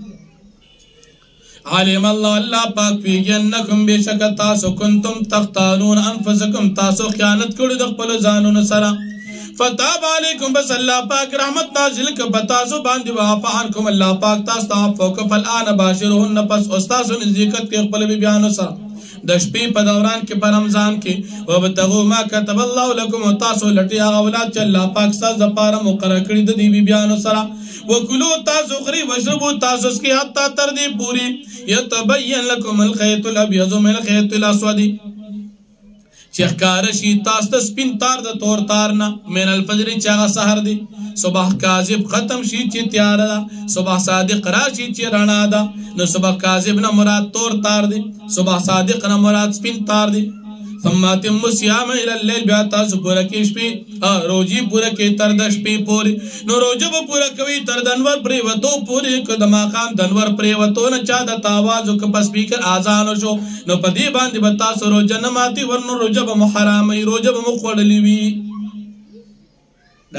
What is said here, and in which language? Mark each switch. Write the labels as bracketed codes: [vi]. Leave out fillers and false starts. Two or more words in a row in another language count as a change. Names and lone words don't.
[ar] علم الله، [ps] الله پاک پوهېږي انکم بېشکه تاسو [ar] کنتم تختانون انفسکم، [ps] تاسو خیانت کړي د خپلو ځانونو سره. [ar] فتاب علیکم، [ps] بس الله پاک رحمت نازل که په تاسو باندې، [ar] وعفا عنکم، [ps] الله پاک تاسو ته عفو که. [ar] فالآن باشرهن، [ps] پس اوس تاسو نزدېکت کړئ خپلو بیبیانو سره د شپې په دوران کې په رمضان کې. [ar] وابتغوا ما كتب الله لكم، [ps] او تاسو لټئ هغه اولاد چې الله پاک ستاسو دپاره مقرر کړي د دې بیبیانو سره. وکلوا، تاسو خورئ، واشربوا، تاسو څښئ، حتی تر دې پورې [ar] یتبین لکم الخیط الابیض من الخیط الاسود، [ps] چې ښکاره شي تاسو ته سپین تار د تور تار نه، [ar] من الفجر [ps] چې هغه سحر دی. صبح کاذب ختم شي چې تیاره ده، صبح صادق راشي چې رڼا ده. نو صبح کاذب نه مراد تور تار دی، صبح صادق نه مراد سپین تار دی. [ar] ثم اتموا الصيام الى الليل، [ps] بیا تاسو پوره کړئ شپې روژې پوره کړئ تر د شپې پورې. نو روژه به پوره کوئ تر د انور پرېوتو پورې، که د ماښام د انور پرېوتو نه چا درته آواز وکړه په سپیکر اذان وشو نو په دې باندې به تاسو روژه نه ماتي، ورنو روژه به مو حراموي، روژه به مو خوړلې وي.